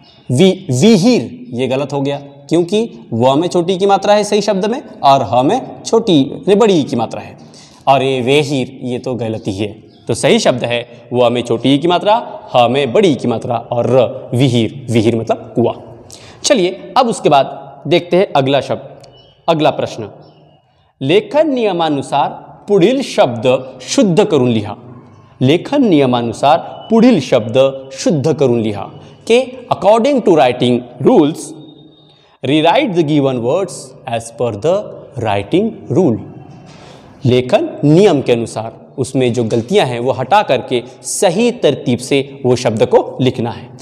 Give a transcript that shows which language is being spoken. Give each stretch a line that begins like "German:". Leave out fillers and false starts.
Hindi: विहिर ये गलत हो गया, क्योंकि व में छोटी ई की मात्रा है सही शब्द में, और ह में छोटी बड़ी ई की मात्रा है। और ये वेहिर, ये तो गलती है। तो सही शब्द है व में छोटी ई की मात्रा, ह में बड़ी ई की मात्रा और र, विहिर, विहिर मतलब कुआं। चलिए अब उसके बाद देखते हैं अगला शब्द, अगला प्रश्न।
Marathi: लेखन नियमानुसार पुढील शब्द शुद्ध करून लिहा। लेखन नियमानुसार पुढील शब्द शुद्ध करून लिहा
English: के according to writing rules rewrite the given words as per the writing rule.
Hindi: लेखन नियम के अनुसार उसमें जो गलतियां हैं वो हटा करके सही तरतीब से वो शब्द को लिखना है।